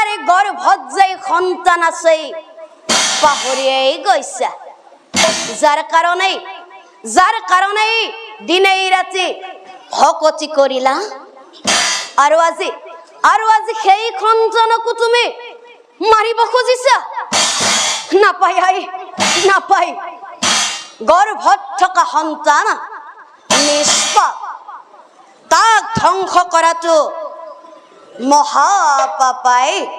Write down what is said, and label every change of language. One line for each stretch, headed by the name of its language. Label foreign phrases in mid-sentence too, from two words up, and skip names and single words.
Assamese: গর্ভত যাই সন্তান আছে পাহরিয়াই গৈছা যার কারণে দিনে রাতে ভকতি করিলা আর আজি সেই সন্তানকো তুমি মাৰিব খুজিছা নাপায় আই নাপায় গৰ্ভত থকা সন্তান নিষ্পাপ তাক ধ্বংস কৰাটো মহাপাপাই